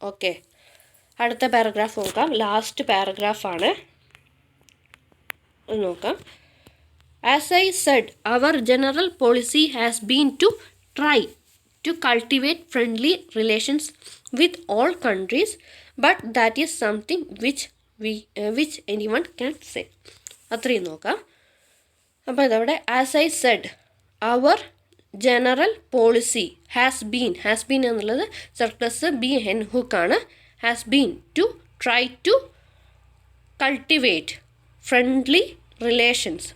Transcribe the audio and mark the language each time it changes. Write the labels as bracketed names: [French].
[Malayalam] Okay, അടുത്ത paragraph നോക്കാം. Last പാരഗ്രാഫാണ്, നോക്കാം. [English] As I said, our general policy has been to try to cultivate friendly relations with all countries, but that is something which anyone can say. [Malayalam] അത്രയും നോക്കാം. അപ്പോൾ ഇതവിടെ [English] as I said our general policy has been [Malayalam] എന്നുള്ളത് സർക്ലസ് B hen ഹുക്കാണ്. [English] Has been to try to cultivate friendly relations.